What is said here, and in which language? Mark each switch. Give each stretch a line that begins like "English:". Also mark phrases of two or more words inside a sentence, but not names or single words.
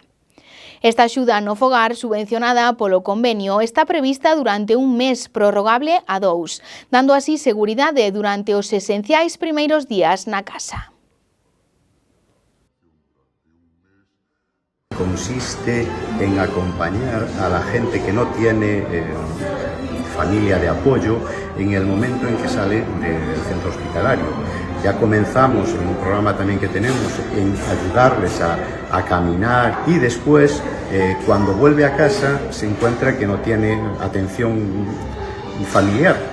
Galician: Esta axuda no fogar, subvencionada polo convenio, está prevista durante un mes, prorrogable a 2, dando así seguridade durante os esenciais primeiros días na casa.
Spanish: Consiste en acompañar a la gente que no tiene familia de apoyo en el momento en que sale del centro hospitalario. Ya comenzamos en un programa también que tenemos en ayudarles a caminar y después, cuando vuelve a casa, se encuentra que no tiene atención familiar